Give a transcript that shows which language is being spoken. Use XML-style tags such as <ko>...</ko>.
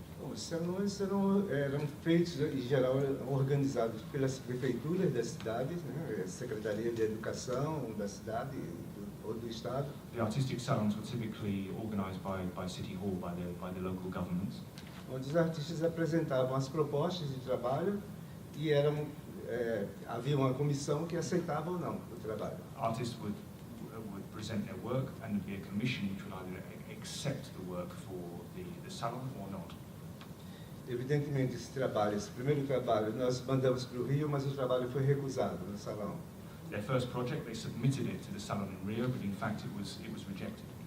<pt>Os salões eram feitos, em geral, organizados pelas prefeituras das cidades, né? Secretaria de Educação da cidade ou do estado.</pt> <en>The artistic salons were typically organized by City Hall, by the local governments.</en> <pt>Onde os artistas apresentavam as propostas de trabalho e havia uma comissão que aceitava ou não o trabalho.</pt> <en>Artists would present their work, and there'd be a commission which would either accept the work for the salon or not.</en> <pt>Evidentemente, esse primeiro trabalho, nós mandamos para o Rio, mas o trabalho foi recusado no salão.</pt> <en>Their first project, they submitted it to the salon in Rio, but in fact it was rejected.</en>